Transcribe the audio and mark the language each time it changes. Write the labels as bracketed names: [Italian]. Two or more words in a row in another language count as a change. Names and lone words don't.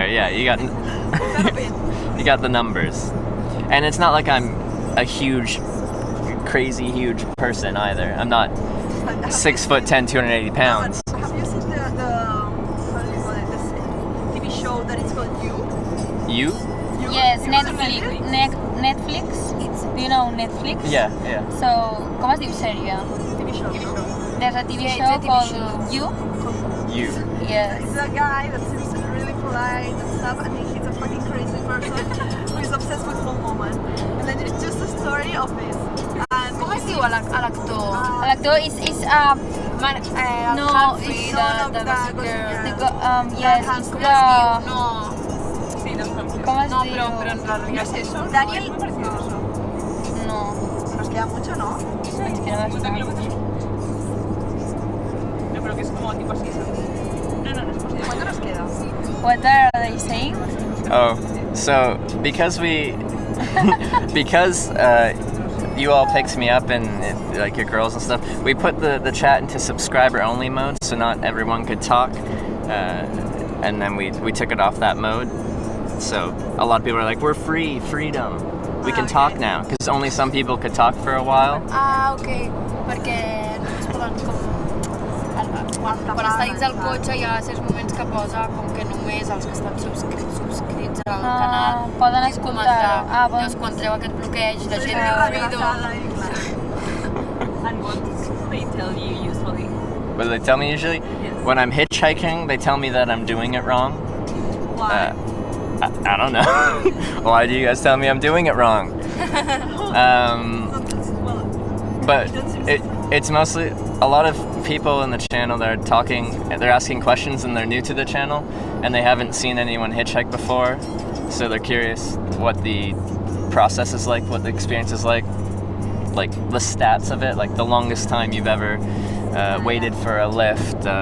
[English] Yeah, you got you got the numbers, and it's not like I'm a crazy huge person either. I'm not 6'10", 280 pounds. Have you seen the how do you call it, this TV show that is called You? You? Yes, Netflix. Do you know Netflix? Yeah. So, [Catalan] com es diu sèrie? [English] TV show. There's a TV show called You. You. Yes. It's a guy that seems really polite and stuff, and he's a fucking crazy person who is obsessed with one woman. And then it's just a story of this. And [Catalan] Com es diu l'actor? L'actor [English] is no, Humphrey, it's the the Gossip girl. Girl. Yes, Dan it's Humphrey. the... [Catalan] No. Com es diu? [Spanish] pero en realidad no es eso. Daniel. No. Nos queda mucho, ¿no? [Catalan] Es que no està. [Spanish] No, pero que es como tipo así, ¿sabes? No, no es posible. ¿Cuánto nos queda? [English] What are they saying? Oh, so because you all picked me up and like your girls and stuff, we put the chat into subscriber only mode, so not everyone could talk, and then we took it off that mode. So a lot of people are like, we're freedom. We can talk now, because only some people could talk for a while. [Catalan] Ah, ok. Perquè no es poden com... Quan està dins del cotxe hi ha certs moments que posa com que només els que estan subscrits al canal poden escoltar. Llavors quan treu aquest bloqueig la gent diu freedom. [English] And what do they tell you usually? What do they tell me usually? When I'm hitchhiking, they tell me that I'm doing it wrong. Why? I don't know. Why do you guys tell me I'm doing it wrong? But it's mostly a lot of people in the channel that are talking, they're asking questions and they're new to the channel and they haven't seen anyone hitchhike before, so they're curious what the process is like, what the experience is like the stats of it, like the longest time you've ever waited for a lift,